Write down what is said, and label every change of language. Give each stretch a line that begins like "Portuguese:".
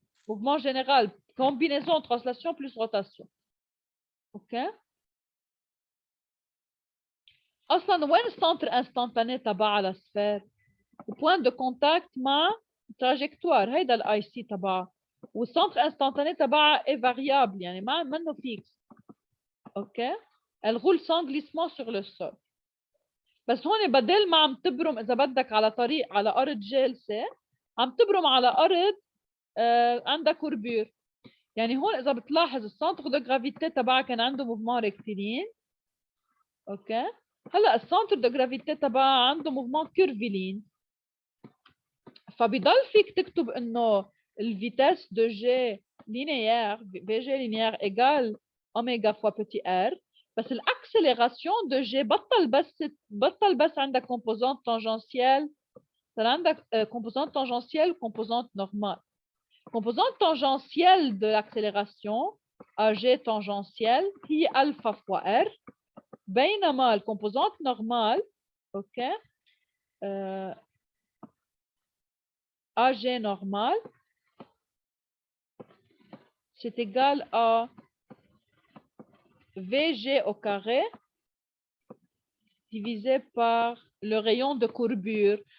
French: Mouvement général, combinaison translation plus rotation. OK.
Arabic: اصلا وين السنتر انستانتاني تبعها للسفير؟ البوينت دو كونتاكت مع تراجكتوار، هيدا الاي سي تبعها، والسنتر انستانتاني تبعها اي فاريابل يعني ما منه فيكس. اوكي.
French: elle roule sans glissement sur le sol.
Arabic: بس هون بدل ما عم تبرم اذا بدك على طريق على ارض جالسه، عم تبرم على ارض عندها كوربير. يعني هون اذا بتلاحظ السنتر دو جرافيتي تبعها كان عنده موفمون ريكتيلين. اوكي. هلا السنتر دو جرافيتي تبعها عنده موفمون كيرفيلين. فبضل فيك تكتب انه الفيتاس دو جي لينيير في جي لينيير ايجال اوميغا فوا بتي ار، بس الاكسلراسيون دو جي بطل بس عندك كومبوزونت تانجنسيال، صار عندك كومبوزونت تانجنسيال وكومبوزونت نورمال.
French: Composante tangentielle de l'accélération, AG tangentielle, هي alpha fois R,
Arabic: بينما الكومبوزانت
French: normale, ok, AG normale, c'est égal à VG au carré divisé par le rayon de courbure.